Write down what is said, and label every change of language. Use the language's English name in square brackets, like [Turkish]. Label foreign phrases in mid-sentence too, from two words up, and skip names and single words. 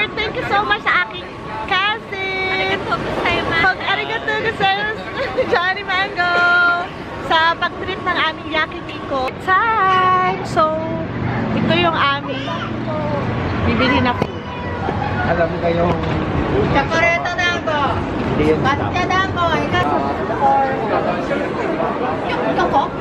[English] Thank you so much [Filipino] sa aking cousin. [Japanese] ありがとうございます。ありがとうございます. [Filipino] Johnny Mango. sa pag-trip ng aming yakiniku time. So, ito yung aming bibili na food. Alam kayong [English] Chocolate dango. Matcha dango. [Filipino] Ito po?